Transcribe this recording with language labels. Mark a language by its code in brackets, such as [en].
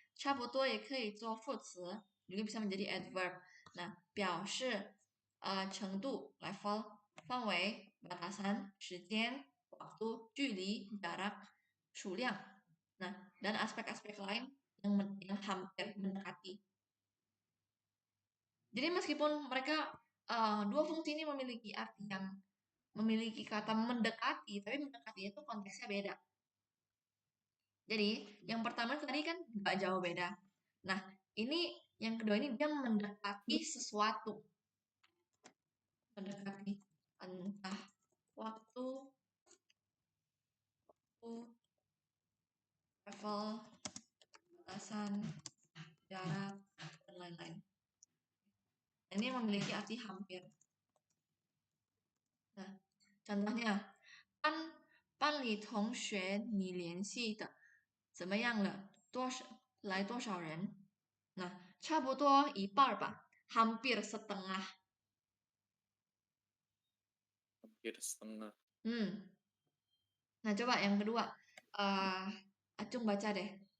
[zh] 差不多也可以做副词, [id] juga bisa menjadi adverb. [zh] Nah, 表示程度 level, 范围 batasan, 时间 waktu, 距离 jarak, 数量. [id] Nah, dan aspek-aspek lain yang hampir mendekati. Jadi meskipun mereka dua fungsi ini memiliki arti yang memiliki kata mendekati, tapi mendekati itu konteksnya beda. Jadi, yang pertama tadi kan nggak jauh beda. Nah, ini yang kedua ini dia mendekati sesuatu. Mendekati entah waktu, level, batasan, jarak, dan lain-lain. Ini memiliki arti hampir. [zh] Nah, [id] contohnya, [zh] 班里同学你联系的怎么样了？来多少人？ Nah, 差不多一半吧, [id] hampir setengah. Hampir setengah. Nah, coba yang kedua. Acung baca deh.